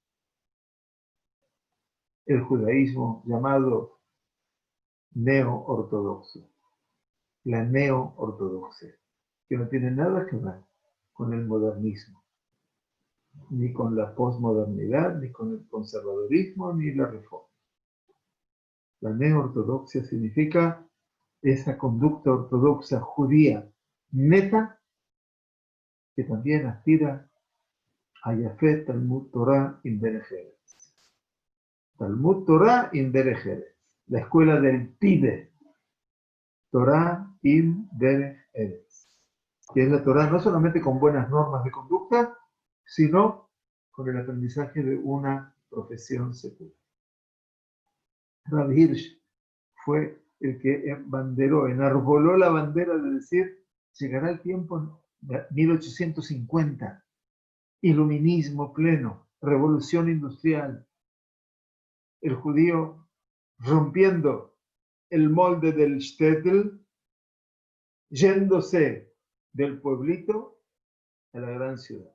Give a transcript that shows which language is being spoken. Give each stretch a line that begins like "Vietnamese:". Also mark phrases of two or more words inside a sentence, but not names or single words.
Spanish: el judaísmo llamado neo-ortodoxo, la neo-ortodoxia, que no tiene nada que ver con el modernismo, ni con la posmodernidad, ni con el conservadurismo, ni la reforma. La neo-ortodoxia significa esa conducta ortodoxa judía neta que también aspira a
Hebrew: יפה תלמוד תורה עם דרך ארץ. תלמוד תורה עם דרך ארץ,
Spanish: la escuela del Pide,
Hebrew: תורה עם דרך ארץ,
Spanish: que es la Torah no solamente con buenas normas de conducta, sino con el aprendizaje de una profesión secular. Rav Hirsch fue el que enarboló la bandera de decir, llegará el tiempo en 1850, iluminismo pleno, revolución industrial, el judío rompiendo el molde del shtetl, yéndose del pueblito a la gran ciudad.